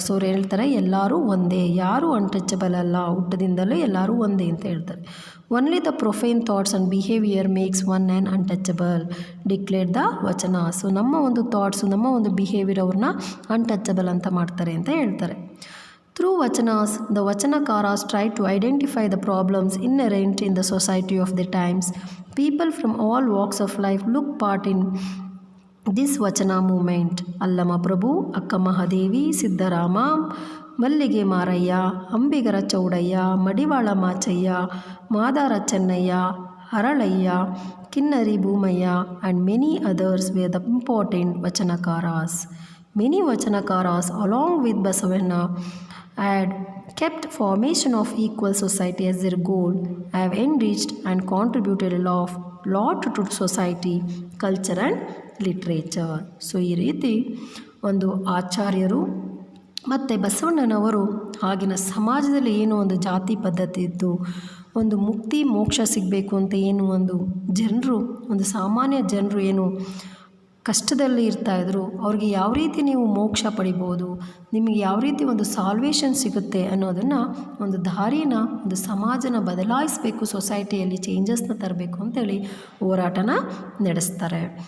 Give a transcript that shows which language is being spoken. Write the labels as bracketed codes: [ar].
[kn] So ಅವ್ರು ಹೇಳ್ತಾರೆ ಎಲ್ಲರೂ ಒಂದೇ, ಯಾರೂ ಅನ್ಟಚಬಲ್ ಅಲ್ಲ, ಹುಟ್ಟದಿಂದಲೇ ಎಲ್ಲರೂ ಒಂದೇ ಅಂತ ಹೇಳ್ತಾರೆ. [en] Only the profane thoughts and behaviour makes one an untouchable declare the vachana. [kn] ಸೊ ನಮ್ಮ ಒಂದು ಥಾಟ್ಸು, ನಮ್ಮ ಒಂದು ಬಿಹೇವಿಯರ್ ಅವ್ರನ್ನ ಅನ್ಟಚಬಲ್ ಅಂತ ಮಾಡ್ತಾರೆ ಅಂತ ಹೇಳ್ತಾರೆ. [en] Through vachanas, the vachanakaras try to identify the problems inherent in the society of their times. People from all walks of life look part in this vachana movement. Allama Prabhu, Akka Mahadevi, Siddarama, Mallige Marayya, Ambigara Chaudayya, Madivala Machayya, Madara Chennayya, Haralayya, Kinnari Bhoomayya and many others were the important vachanakaras. Many vachanakaras along with Basavanna had kept formation of equal society as their goal, have enriched and contributed a lot to society, culture and literature. [kn] So ಈ ರೀತಿ ಒಂದು ಆಚಾರ್ಯರು ಮತ್ತು ಬಸವಣ್ಣನವರು ಆಗಿನ ಸಮಾಜದಲ್ಲಿ ಏನು ಒಂದು ಜಾತಿ ಪದ್ಧತಿ ಇದ್ದು, ಒಂದು ಮುಕ್ತಿ ಮೋಕ್ಷ ಸಿಗಬೇಕು ಅಂತ ಏನು ಒಂದು ಜನರು, ಒಂದು ಸಾಮಾನ್ಯ ಜನರು ಏನು ಕಷ್ಟದಲ್ಲಿ ಇರ್ತಾಯಿದ್ರು, ಅವ್ರಿಗೆ ಯಾವ ರೀತಿ ನೀವು ಮೋಕ್ಷ ಪಡಿಬೋದು, ನಿಮಗೆ ಯಾವ ರೀತಿ ಒಂದು ಸಾಲ್ವೇಷನ್ ಸಿಗುತ್ತೆ ಅನ್ನೋದನ್ನು, ಒಂದು ದಾರಿನ, ಒಂದು ಸಮಾಜನ ಬದಲಾಯಿಸಬೇಕು, ಸೊಸೈಟಿಯಲ್ಲಿ ಚೇಂಜಸ್ನ ತರಬೇಕು ಅಂತೇಳಿ ಹೋರಾಟನ ನಡೆಸ್ತಾರೆ.